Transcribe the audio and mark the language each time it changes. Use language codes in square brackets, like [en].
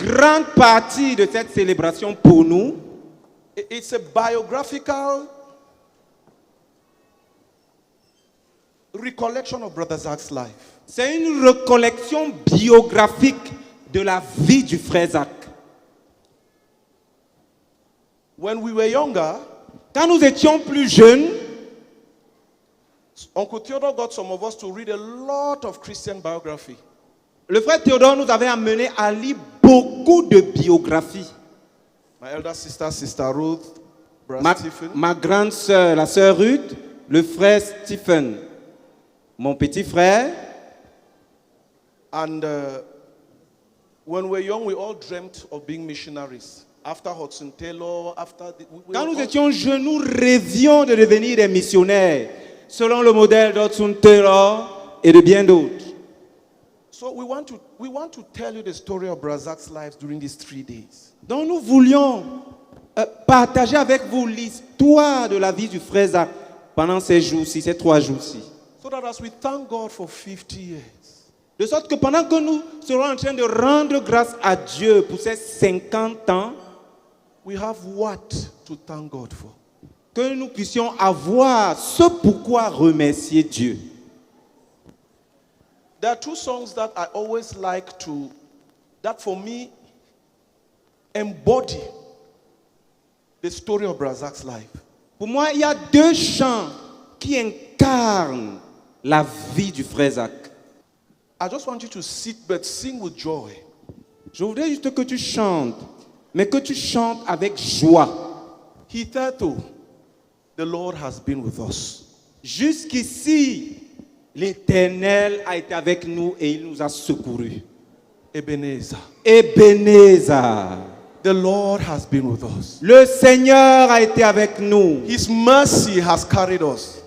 [fr] grande partie de cette célébration pour nous, [en] it's a biographical recollection of Brother Zach's life. [fr] c'est une recollection biographique de la vie du frère Zach. [en] When we were younger, [fr] Quand nous étions plus jeunes, [en] Uncle Theodore got some of us to read a lot of Christian biography. [fr] le frère Théodore nous avait amené à lire beaucoup de biographies. [en] My elder sister, Sister Ruth, Brother Stephen. [fr] Ma grande sœur, la sœur Ruth, le frère Stephen, mon petit frère. [en] And when we were young, we all dreamt of being missionaries. After Hudson Taylor, after... [fr] Quand nous étions jeunes, nous rêvions de devenir des missionnaires, selon le modèle d'Hudson Taylor et de bien d'autres. [en] So we want to tell you the story of Brother Zach's life during these 3 days. [fr] Donc nous voulions partager avec vous l'histoire de la vie du frère Zach pendant ces jours-ci, ces 3 jours-ci. [en] So that as we thank God for 50 years, [fr] De sorte que pendant que nous serons en train de rendre grâce à Dieu pour ces 50 ans, [en] we have what to thank God for. [fr] que nous puissions avoir ce pourquoi remercier Dieu. [en] There are 2 songs that I always like to, that for me, embody the story of Brother Zach's life. [fr] Pour moi, il y a 2 chants qui incarnent la vie du frère Zach. [en] I just want you to sit but sing with joy. [fr] Je voudrais juste que tu chantes, mais que tu chantes avec joie. [en] Hitherto, the Lord has been with us. [fr] Jusqu'ici, l'Éternel a été avec nous et il nous a secourus. [en] Ebenezer, [fr] Ebenezer, [en] the Lord has been with us. [fr] le Seigneur a été avec nous. [en] His mercy has carried us.